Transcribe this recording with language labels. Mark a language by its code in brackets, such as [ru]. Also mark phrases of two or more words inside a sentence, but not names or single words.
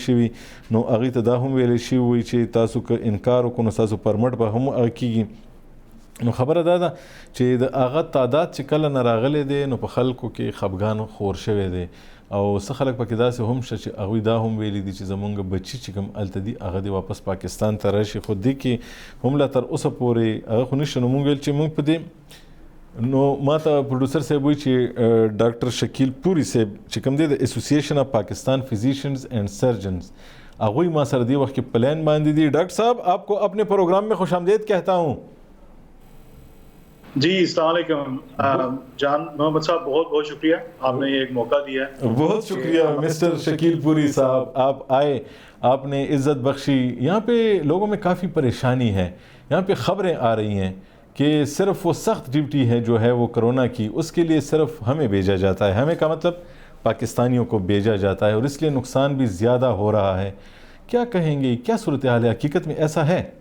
[ps] شوي نو هغوی ته دا هم ویلی شوي وي چې تاسو که انکار وکړو نو ستاسو پرمټ به هم هغه کېږي نو خبره دا ده چې د هغه تعداد چې کله نه راغلی دی نو په خلکو کې خفګان خور شوی دی او څه خلک پکې داسې هم شته چې هغوی دا هم ویلي دي چې زمونږ بچي چې کوم هلته دي هغه دې واپس پاکستان ته راشي خو دې کې هم لا تر اوسه پورې هغه خو نشته نو مونږ ویل چې مونږ په دې نو ما ته پروډوسر صاحب وایي چې ډاکټر شکیل پوری صاحب چې کوم دی د ایسوسییشن آف پاکستان فزیشنز اینڈ سرجنز هغوی ما سره دې وخت کې پلان باندې دي [ur] ډاکٹر صاحب آپ کو اپنے پروگرام میں خوش آمدید کہتا ہوں جی السلام علیکم جان محمد صاحب بہت بہت شکریہ آپ نے ایک موقع دیا ہے بہت شکریہ مسٹر شکیل پوری صاحب آپ آئے آپ نے عزت بخشی یہاں پہ لوگوں میں کافی پریشانی ہے یہاں پہ خبریں آ رہی ہیں کہ صرف وہ سخت ڈیوٹی ہے جو ہے وہ کرونا کی اس کے لیے صرف ہمیں بھیجا جاتا ہے ہمیں کا مطلب پاکستانیوں کو بھیجا جاتا ہے اور اس لیے نقصان بھی زیادہ ہو رہا ہے کیا کہیں گے کیا صورتحال ہے حقیقت میں ایسا ہے